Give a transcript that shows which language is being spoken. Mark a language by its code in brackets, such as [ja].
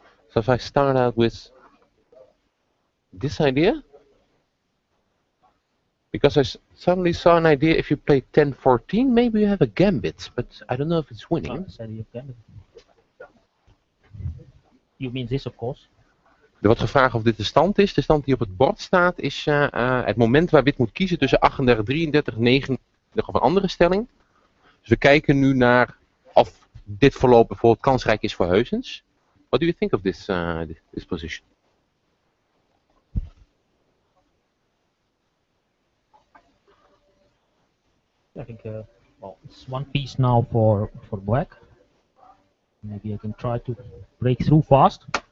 [en] So if I start out with this idea, because I suddenly saw an idea, if you play 10-14, maybe you have a gambit, but I don't know if it's winning. You mean this, of course? [nl] Er wordt gevraagd of dit de stand is. De stand die op het bord staat is het moment waar wit moet kiezen tussen 38, 33, 39 of een andere stelling. Dus we kijken nu naar of dit verloop bijvoorbeeld kansrijk is voor Heusens. [en] What do you think of this position? I think well, it's one piece now for black. Maybe I can try to break through fast.